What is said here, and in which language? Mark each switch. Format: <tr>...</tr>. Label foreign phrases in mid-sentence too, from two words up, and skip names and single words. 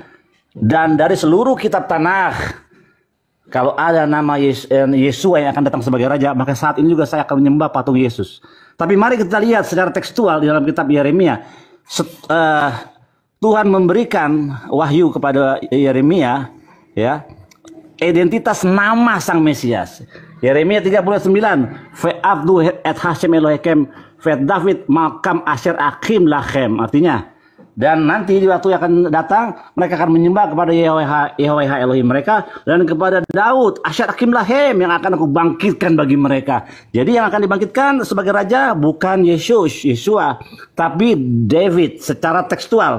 <id>Dan dari seluruh kitab Tanakh, kalau ada nama Yesua yang akan datang sebagai raja, maka saat ini juga saya akan menyembah patung Yesus. Tapi mari kita lihat secara tekstual di dalam kitab Yeremia. Tuhan memberikan wahyu kepada Yeremia, ya, identitas nama sang Mesias. Yeremia 39,</id> <he>ועבדו את השם אלהים ואת דוד מלכם אשר אקים לכם.</he> <id>Artinya, dan nanti di waktu yang akan datang, mereka akan menyembah kepada Yahweh Elohim mereka, dan kepada Daud,</id> <he>אשר אקים להם,</he> <id>yang akan aku bangkitkan bagi mereka. Jadi yang akan dibangkitkan sebagai raja bukan Yesua, tapi David secara tekstual.</id>